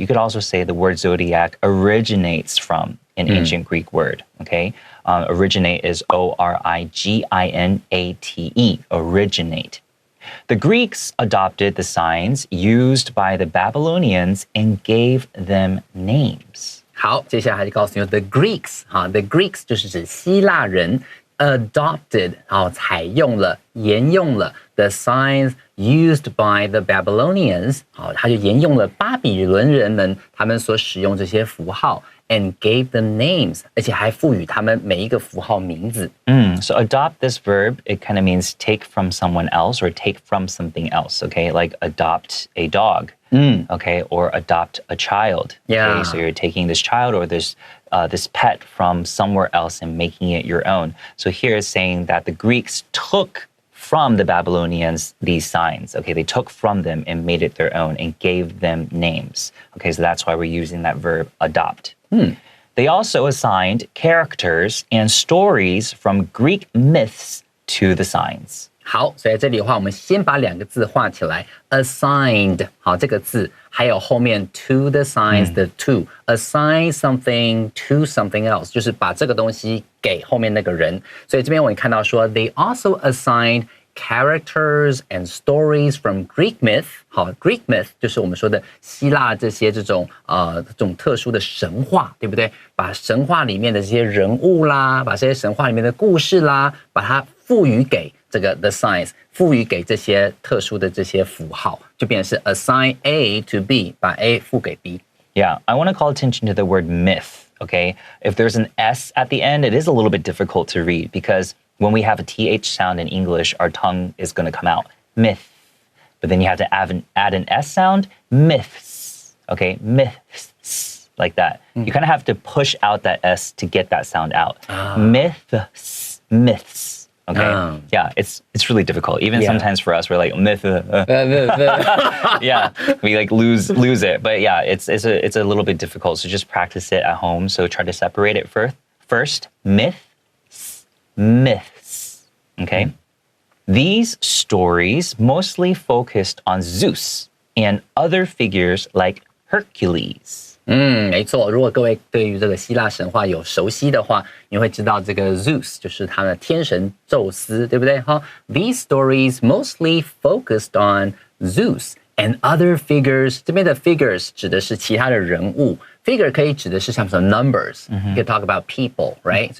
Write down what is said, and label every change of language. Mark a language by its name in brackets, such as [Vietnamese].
[English] You could also say the word zodiac originates from an ancient Greek word, okay? Originate is O-R-I-G-I-N-A-T-E, originate. The Greeks adopted the signs used by the Babylonians and gave them names. [Chinese] 好，接下来就告诉你 the Greeks， the Greeks 就是指希腊人 adopted， 采用了、沿用了 [English] the signs used by the Babylonians， [Chinese] 他就沿用了巴比伦人们他们所使用这些符号。 [English] And gave them names， [Chinese] 而且还赋予他们每一个符号名字。 [English] So adopt this verb, it kind of means take from someone else or take from something else, okay? Like adopt a dog, okay? Or adopt a child. Yeah. So you're taking this child or this pet from somewhere else and making it your own. So here it's saying that the Greeks took from the Babylonians these signs. Okay, they took from them and made it their own and gave them names. Okay, so that's why we're using that verb adopt. They also assigned characters and stories from Greek myths to the signs. [Chinese] 好，所以在这里的话，我们先把两个字画起来 ，assigned， 好，这个字，还有后面 to the signs 的 to， [English] assign something to something else， [Chinese] 就是把这个东西给后面那个人。所以这边我也看到说 ， [English] they also assigned characters and stories from Greek myth。 [Chinese] 好 ，Greek myth 就是我们说的希腊这些这种特殊的神话，对不对？把神话里面的这些人物啦，把这些神话里面的故事啦，把它赋予给这个 the signs， 赋予给这些特殊的这些符号，就变成是 [English] assign A to B， [Chinese] 把 A 赋给 B。 [English] Yeah, I want to call attention to the word myth, okay? If there's an S at the end, it is a little bit difficult to read because when we have a TH sound in English, our tongue is going to come out, myth. But then you have to add an S sound, myths, okay? Myths, like that. You kind of have to push out that S to get that sound out. Myths, myths. Okay. Yeah, it's really difficult. Even sometimes for us, we're like myth. Yeah, we like lose it. But yeah, it's a little bit difficult. So just practice it at home. So try to separate it first. Myths. Okay. These stories mostly focused on Zeus and other figures like Hercules. [Chinese] 没错。如果各位对于这个希腊神话有熟悉的话，你会知道这个 Zeus 就是他的天神宙斯，对不对？ [English] 哈 ，These stories mostly focused on Zeus and other figures。 [Chinese] 这边的 figures 指的是其他的人物 ，figure 可以指的是像什么 numbers， [English] you can talk about people，right？